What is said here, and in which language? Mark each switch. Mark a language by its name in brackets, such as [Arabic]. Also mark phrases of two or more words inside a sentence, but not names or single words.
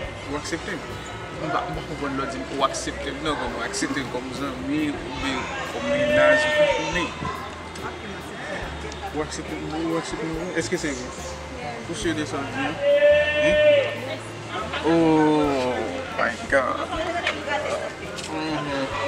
[Haitian Creole] Ou aksepte m? M ba, m ba konprann lò di ou aksepte m. Non, kon ou aksepte m kòm zanmi, ou byen kòm menaj, ou byen. Ou aksepte m, ou aksepte m. Èske se vre? Yes. Ou se de sa vre? Hein? [English] Oh my God. Mm-hmm.